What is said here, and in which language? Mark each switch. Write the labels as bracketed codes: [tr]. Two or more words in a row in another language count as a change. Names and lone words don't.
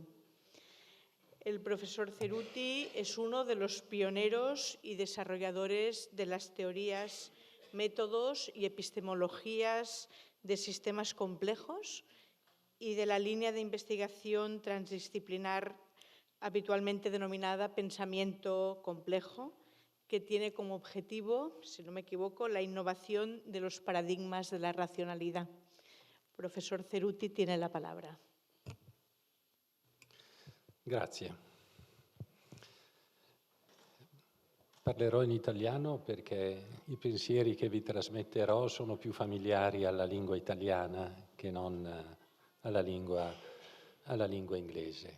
[es] El profesor CERUTI es uno de los pioneros y desarrolladores de las teorías, métodos y epistemologías de sistemas complejos y de la línea de investigación transdisciplinar habitualmente denominada pensamiento complejo, que tiene como objetivo, si no me equivoco, la innovación de los paradigmas de la racionalidad. Profesor CERUTI tiene la palabra. [it] Grazie. Parlerò in italiano perché i pensieri che vi trasmetterò sono più familiari alla lingua italiana che non alla lingua inglese.